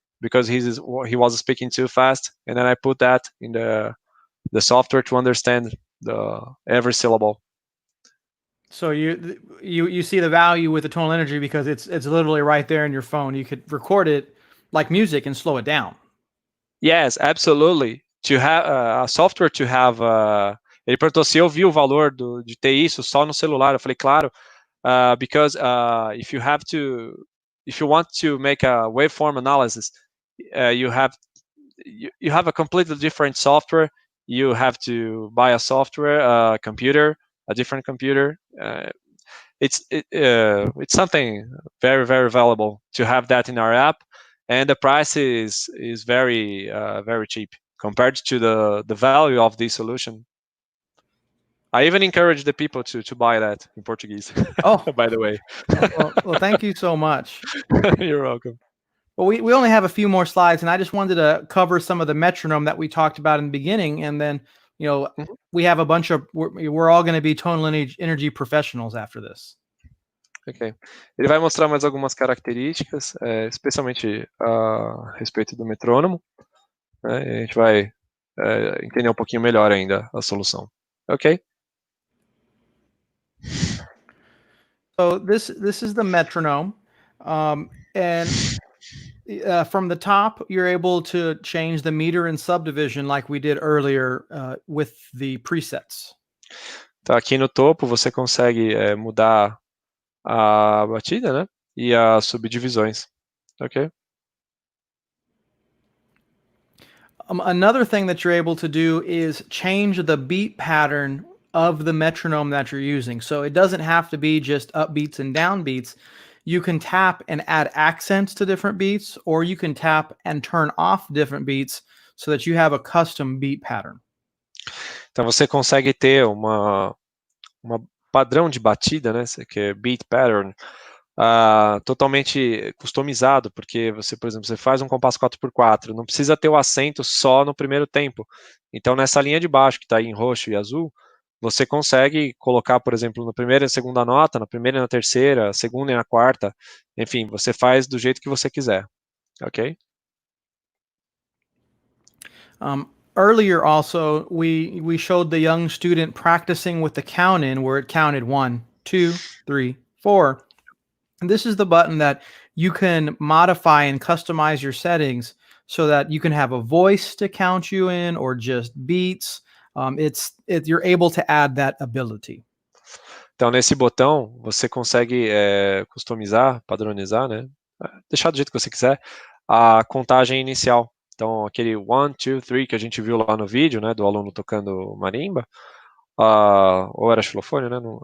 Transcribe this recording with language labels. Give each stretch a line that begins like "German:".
English: Because he was speaking too fast, and then I put that in the software to understand every syllable. So you see the value with the Tonal Energy because it's literally right there in your phone. You could record it like music and slow it down. Yes, absolutely. To have a software to have.
Portuguese: Ele perguntou se eu vi o valor de ter isso só no celular. Eu falei, claro,
English: because if you want to make a waveform analysis, you have a completely different software. You have to buy a software, a different computer. It's something very, very valuable to have that in our app, and the price is very very cheap compared to the value of this solution. I even encourage the people to buy that in Portuguese. Oh, by the way. well, thank you so much. You're welcome. Well, we only have a few more slides, and I just wanted to cover some of the metronome that we talked about in the beginning, and then we have a bunch of we're all going to be Tonal Energy professionals after this. Ok.
Portuguese: Ele vai mostrar mais algumas características, especialmente a respeito do metrônomo, né? E a gente vai entender um pouquinho melhor ainda a solução. Ok?
English: So this is the metronome, and from the top, you're able to change the meter and subdivision like we did earlier with the presets.
Portuguese: Então, aqui no topo você consegue mudar a batida, né? E as subdivisões. Ok?
English: Another thing that you're able to do is change the beat pattern of the metronome that you're using. So it doesn't have to be just upbeats and downbeats. You can tap and add accents to different beats, or you can tap and turn off different beats so that you have a custom beat pattern.
Portuguese: Então você consegue ter uma padrão de batida, né, que é beat pattern, totalmente customizado, porque você, por exemplo, você faz um compasso 4x4, não precisa ter o acento só no primeiro tempo. Então nessa linha de baixo, que está aí em roxo e azul, você consegue colocar, por exemplo, na primeira e na segunda nota, na primeira e na terceira, segunda e na quarta, enfim, você faz do jeito que você quiser, ok?
English: Earlier also, we showed the young student practicing with the count in where it counted 1, 2, 3, 4. And this is the button that you can modify and customize your settings so that you can have a voice to count you in or just beats. You're able to add that ability.
Portuguese: Então, nesse botão, você consegue customizar, padronizar, né? Deixar do jeito que você quiser, a contagem inicial. Então, aquele 1, 2, 3 que a gente viu lá no vídeo, né, do aluno tocando marimba, ou era xilofone, né?